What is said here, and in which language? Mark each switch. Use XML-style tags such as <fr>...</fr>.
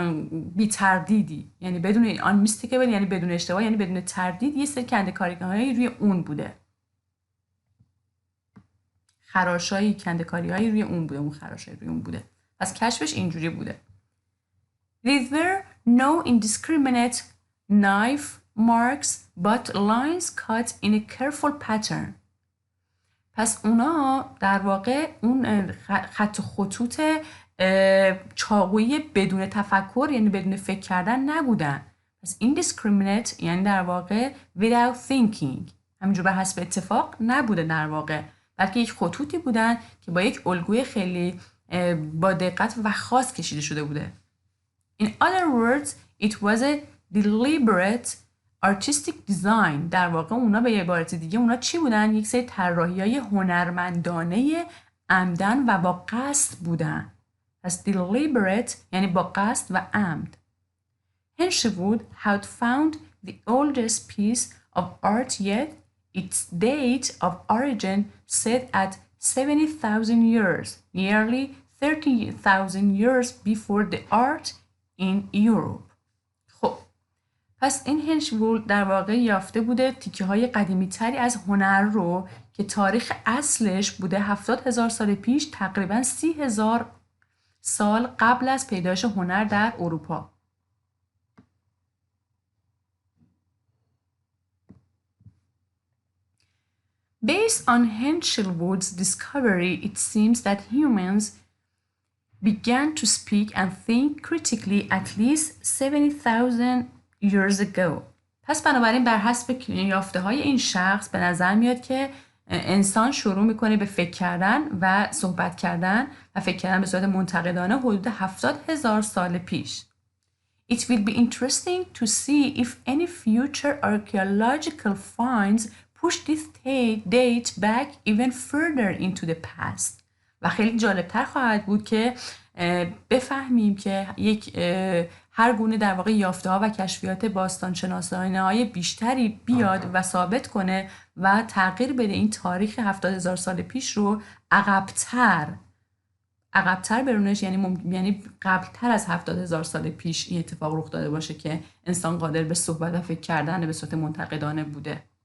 <fa>بی تردیدی، یعنی بدون unmistakable یعنی بدون اشتباه یعنی بدون تردید، یه سری کنده‌کاری هایی روی اون بوده، خراشایی کنده‌کاری هایی روی اون بوده، اون خراشایی روی اون بوده. پس کشفش اینجوری بوده.</fa> <en>These were no indiscriminate knife marks but lines cut in a careful pattern.</en> <fa>پس اونا در واقع اون خط خطوط چاقویی بدون تفکر یعنی بدون فکر کردن نبودن. پس indiscriminate یعنی در واقع</fa> <en>without thinking،</en> <fa>همینجور به حسب اتفاق نبوده در واقع، بلکه یک خطوطی بودن که با یک الگوی خیلی با دقت و خاص کشیده شده بوده.</fa> <en>In other words, it was a deliberate artistic design.</en> <fa>در واقع اونا به عبارت دیگه اونا چی بودن؟ یک سری طراحی‌های هنرمندانه عمدن و با قصد بودن. پس deliberate یعنی با قصد و عمد.</fa> <en>Henschel Wood had found the oldest piece of art yet its date of origin set at 70,000 years, nearly 30,000 years before the art in Europe.</en> <fa>خب پس این هنشل در واقع یافته بوده تیکه های قدیمی تری از هنر رو که تاریخ اصلش بوده 70,000 سال پیش، تقریبا 30,000 سال قبل از پیدایش هنر در اروپا.</fa> <en>Based on Henschel Wood's discovery, it seems that humans began to speak and think critically at least 70,000 years ago.</en> <fa>پس بنابراین بر حسب یافته های این شخص به نظر میاد که انسان شروع میکنه به فکر کردن و صحبت کردن و فکر کردن به صورت منتقدانه حدود 70,000 سال پیش.</fa> <en>It will be interesting to see if any future archaeological finds push this date back even further into the past.</en> <fa>و خیلی جالبتر خواهد بود که بفهمیم که هر گونه در واقع یافته ها و کشفیات باستانشناسانه های بیشتری بیاد و ثابت کنه و تغییر بده این تاریخ 70,000 سال پیش رو عقب‌تر برونش، یعنی قبلتر از 70,000 سال پیش این اتفاق رخ داده باشه که انسان قادر به صحبت و فکر کردن به صورت منتقدانه بوده.</fa>